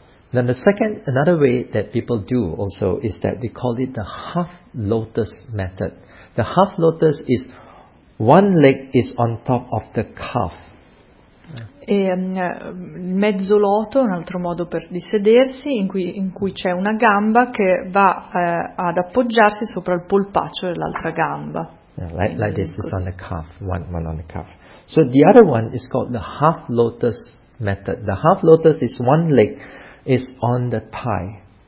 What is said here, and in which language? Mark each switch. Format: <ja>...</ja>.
<en>Then another way that people do also is that they call it the half lotus method. The half lotus is one leg is on top of the calf.</en> <it>Il mezzo loto è un altro modo di sedersi in cui c'è una gamba che va ad appoggiarsi sopra il polpaccio dell'altra gamba.</it> <en>Like this is on the calf, one on the calf. So the other one is called the half lotus method. The half lotus is one leg is on the thigh.</en>